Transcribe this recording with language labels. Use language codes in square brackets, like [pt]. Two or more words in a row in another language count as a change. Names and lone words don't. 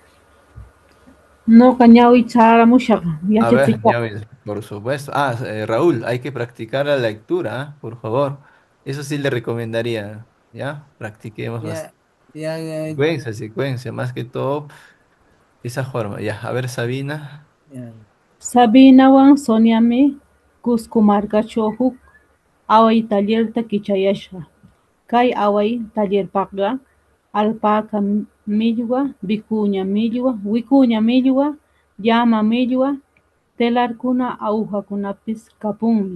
[es] No cañawi chara mushaqa A ver, yachachikpa. ya ves, por supuesto. Raúl, hay que practicar la lectura, por favor. Eso sí le recomendaría, ¿ya? Practiquemos Ya, ya, ya, secuencia, secuencia, más que todo esa forma. Ya, a ver, Sabina. ya. [qu] Sabinawan Soniami Cusco markachaw huk away tallerta kichayashqa. Kay away tallerpaqa alpaca millwa, wikuña millwa, llama millwa, telarkuna agujakunapis kapunmi.